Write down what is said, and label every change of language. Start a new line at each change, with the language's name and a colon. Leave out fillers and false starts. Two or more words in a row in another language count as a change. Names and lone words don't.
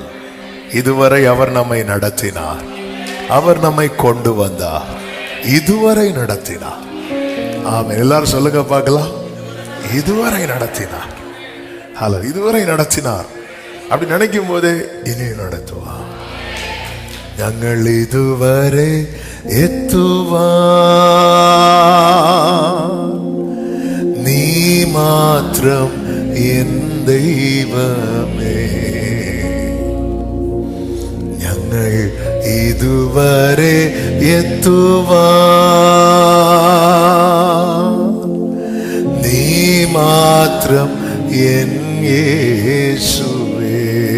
Tamil: இதுவரை அவர் நம்மை நடத்தினார், அவர் நம்மை கொண்டு வந்தார், இதுவரை நடத்தினார். ஆமென். எல்லாரும் சொல்லுங்க பார்க்கலாம். இதுவரை நடத்தினார். ஹலோ, இதுவரை நடத்தினார். அப்படி நினைக்கும் போதே இனி நடத்துவார்.
Malayalam: ഞങ്ങൾ ഇതുവരെ എത്തുവാൻ നീ മാത്രം എൻ ദൈവമേ. ഞങ്ങൾ ഇതുവരെ എത്തുവാൻ നീ മാത്രം എൻ യേശുവേ.